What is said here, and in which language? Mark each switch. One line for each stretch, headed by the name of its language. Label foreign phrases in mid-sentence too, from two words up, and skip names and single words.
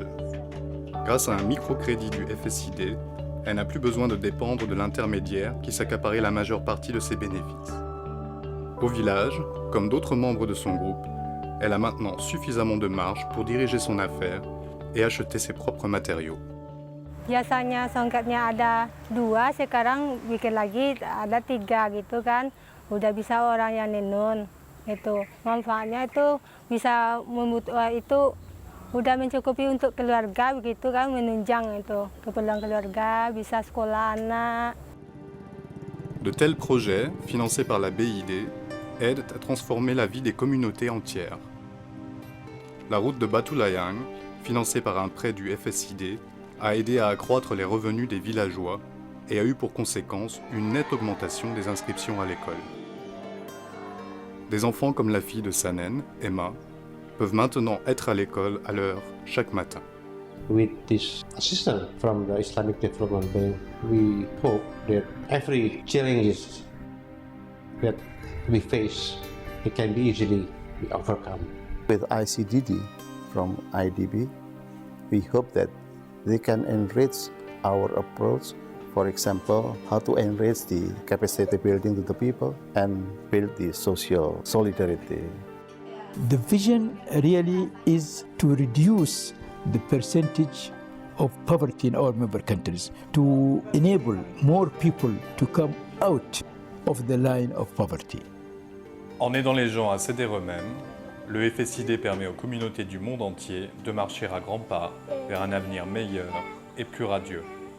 French: Grâce à un microcrédit du FSID, elle n'a plus besoin de dépendre de l'intermédiaire qui s'accaparait la majeure partie de ses bénéfices. Au village, comme d'autres membres de son groupe, elle a maintenant suffisamment de marge pour diriger son affaire et acheter ses propres matériaux.
Indonesian: Biasanya songketnya ada 2, sekarang bikin lagi ada 3 gitu kan. Udah bisa orang yang nenun itu. Manfaatnya itu bisa itu udah mencukupi untuk keluarga begitu kan, menunjang itu keperluan keluarga, bisa sekolah anak.
French: De tels projets, financés par la BID, aident à transformer la vie des communautés entières. La route de Batu Layang, financée par un prêt du FSID, a aidé à accroître les revenus des villageois et a eu pour conséquence une nette augmentation des inscriptions à l'école. Des enfants comme la fille de Sanen, Emma, peuvent maintenant être à l'école à l'heure chaque matin.
English: With this assistance from the Islamic Development Bank, we hope that every challenges that we face, it can be easily be overcome. With ICDD from IDB, we hope that they can enrich our approach. For example, how to enrich the capacity building to the people and build the social solidarity. The vision really is to reduce the percentage of poverty in our member countries, to enable more people to come out of the line of poverty.
French: En aidant les gens à s'aider eux-mêmes, le FSID permet aux communautés du monde entier de marcher à grands pas vers un avenir meilleur et plus radieux.